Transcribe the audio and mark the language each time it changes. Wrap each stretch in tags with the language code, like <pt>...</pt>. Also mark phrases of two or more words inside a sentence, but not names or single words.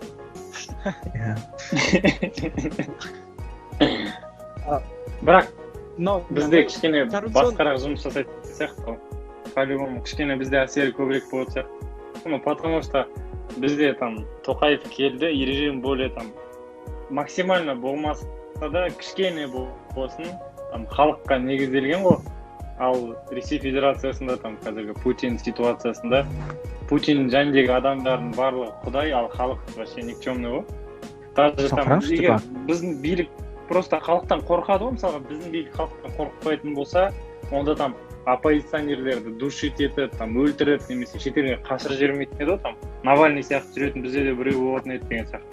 <kk>Бірақ бізде кішкене басқарақ жұмыс жасайтын сияқты. По-любому кішкене бізде әсері көбірек болады сияқты.</kk> <ru>Потому что</ru> <kk>бізде там Тоқаев келді,</kk> <ru>и режим более там максимально</ru> <kk>болмаса да кішкене болсын там халыққа негізделген ғой. Ал Ресей Федерациясында там қазіргі Путин ситуациясында Путин жөніндегі адамдардың барлығы құдай, ал халық</kk> <ru>вообще никчемный</ru> <kk>ғой. Даже там біздің билік просто халықтан қорқады ғой, мысалы біздің билік халықтан қорықпайтын болса, онда там оппозиционерлерді душит етіп, там өлтіріп, немесе шетелге қашырып жібермейтін еді ғой, там Навальный сияқты жүретін бізде де біреу болатын еді деген сияқты.</kk>